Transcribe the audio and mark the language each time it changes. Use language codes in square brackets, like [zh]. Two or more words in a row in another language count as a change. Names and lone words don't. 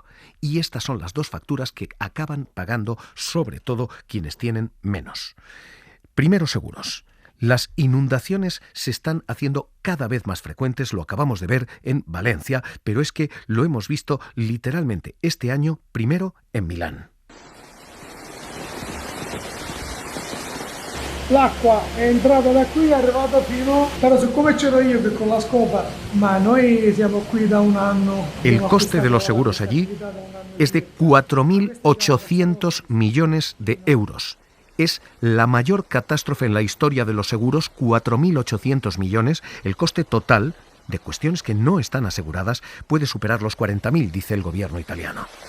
[es] Y estas son las dos facturas que acaban pagando sobre todo quienes tienen menos. Primero, seguros. Las inundaciones se están haciendo cada vez más frecuentes, lo acabamos de ver en Valencia, pero es que lo hemos visto literalmente este año, primero en Milán. [it] L'acqua è entrata da qui, è arrivata fino... Però siccome c'ero io che con la scopa, ma noi siamo qui da un anno... [es] El coste de los seguros allí es de 4.800 millones de euros. Es la mayor catástrofe en la historia de los seguros, 4.800 millones. El coste total de cuestiones que no están aseguradas puede superar los 40.000, dice el gobierno italiano.